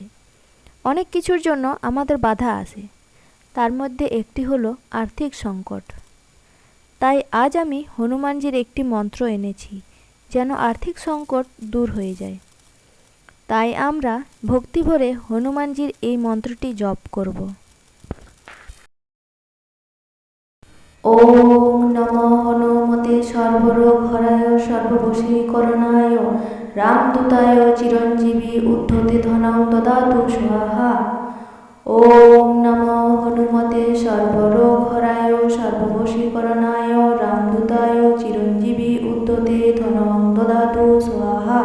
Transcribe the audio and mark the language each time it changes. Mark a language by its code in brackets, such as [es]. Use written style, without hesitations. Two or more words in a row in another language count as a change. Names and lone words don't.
[bn] অনেক কিছুর জন্য আমাদের বাধা আসে, তার মধ্যে একটি হলো আর্থিক সংকট। তাই আজ আমি হনুমানজির একটি মন্ত্র এনেছি, যেন আর্থিক সংকট দূর হয়ে যায়। তাই আমরা ভক্তি ভরে হনুমানজির এই মন্ত্রটি জপ করব। [sa] ওম নমো হনুমতে সর্বরোগহরায় সর্ববশীকরণায় রামদূতায় চিরঞ্জীবী উদ্ধতে ধনং দদাতু স্বাহা। ওম নমো হনুমতে সর্বরোগহরায় সর্ববশীকরণায় রামদূতায় চিরঞ্জীবী উদ্ধতে ধনং দদাতু স্বাহা।